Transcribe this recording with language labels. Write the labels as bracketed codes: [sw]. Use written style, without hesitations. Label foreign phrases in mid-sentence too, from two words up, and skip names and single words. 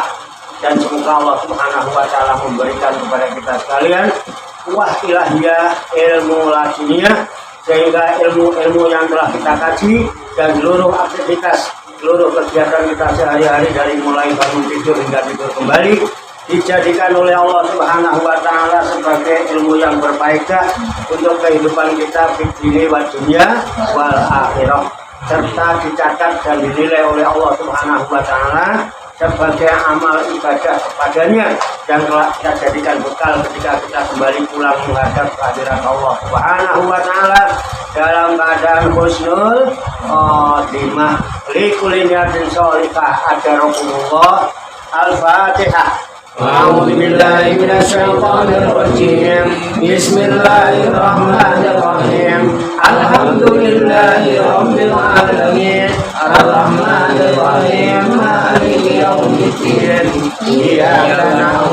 [id] Dan semoga Allah [ar] سبحانه وتعالى [id] memberikan kepada kita sekalian kuah ilahiyah, ilmu laduniyah, sehingga ilmu-ilmu yang telah kita kaji dan seluruh aktivitas, seluruh kegiatan kita sehari-hari dari mulai bangun tidur hingga tidur kembali dijadikan oleh Allah [ar] سبحانه وتعالى [id] sebagai ilmu yang berfaedah untuk kehidupan kita di dunia [ar] ودنيا والآخرة, [id] serta dicatat dan dinilai oleh Allah [ar] سبحانه وتعالى [id] sebagai amal ibadah kepadanya yang telah kita jadikan bekal ketika kita kembali pulang menghadap kehadirat Allah [ar] سبحانه وتعالى [id] dalam keadaan [ar] حسن الخاتمة. لكل نية صالحة أجركم الله. Al-Fatihah. أعوذ بالله من الشيطان الرجيم. بسم الله الرحمن الرحيم. الحمد لله رب العالمين. الرحمن الرحيم. مالك يوم الدين. Iyyaka